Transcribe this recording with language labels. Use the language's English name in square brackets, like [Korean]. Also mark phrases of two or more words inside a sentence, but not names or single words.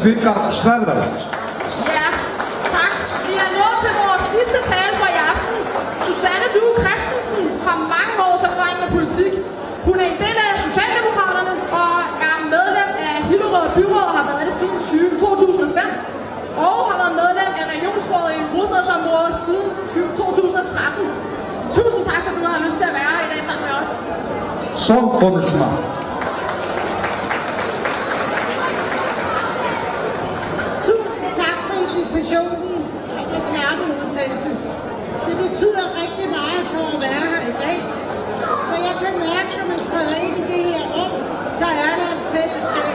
[Turkish] Büyük alkışlarla. [Danish] Ja, tak. Vi er nået til vores sidste tale for i aften. Susanne Due Christensen har mange års erfaring med politik. Hun er en del af Socialdemokraterne og er medlem af Hillerød Byråd og har været det siden 2005. Og har været medlem af Regionsrådet i hovedstadsområdet siden 2013. Tusind tak, for at du har lyst til at være her i dag sammen med os. [Turkish] Son konuşma. [Danish] Tusind tak for invitationen og knærkeudsendelse. Det betyder rigtig meget for at være her i dag. For jeg kan mærke, når man træder ind i det her rum, så er der et fællesskab.